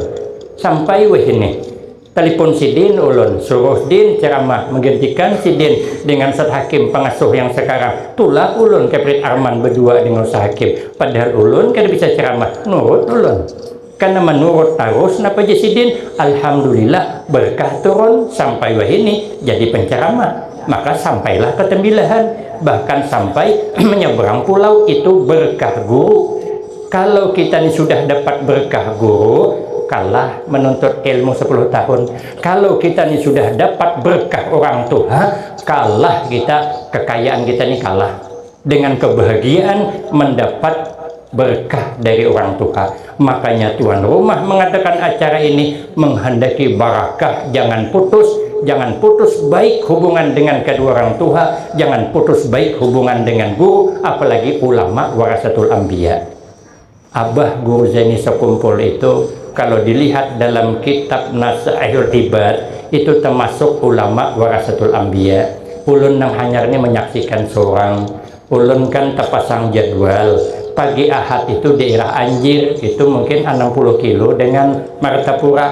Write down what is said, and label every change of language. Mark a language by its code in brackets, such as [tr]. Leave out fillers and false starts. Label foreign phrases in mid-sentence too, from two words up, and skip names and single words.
[bjn] Sampai wahini telepon sidin ulun, suruh din ceramah menggantikan sidin dengan Ustaz Hakim pengasuh yang sekarang. Tulak ulun ke Prit Arman berdua dengan Ustaz Hakim. Padahal ulun kada bisa ceramah, nurut ulun. [id] Karena menurut tarus napa jasidin, alhamdulillah berkah turun sampai wahini jadi penceramah. Maka sampailah ke Tembilahan, bahkan sampai menyeberang pulau, itu berkah guru. Kalau kita ini sudah dapat berkah guru, kalah menuntut ilmu 10 tahun. Kalau kita ini sudah dapat berkah orang tua, kalah kita, kekayaan kita ini kalah dengan kebahagiaan mendapat berkah dari orang tua. Makanya tuan rumah mengadakan acara ini menghendaki barakah. Jangan putus baik hubungan dengan kedua orang tua, jangan putus baik hubungan dengan guru, apalagi ulama [ar] ورثة الأنبياء. [id] Abah Guru Zaini sekumpul itu kalau dilihat dalam kitab Nasaihul Ibad itu termasuk ulama [ar] ورثة الأنبياء. [bjn] Ulun nang hanyarnya menyaksikan seorang, ulun kan terpasang jadwal pagi Ahad itu daerah Anjir, itu mungkin 60 kilo dengan Martapura.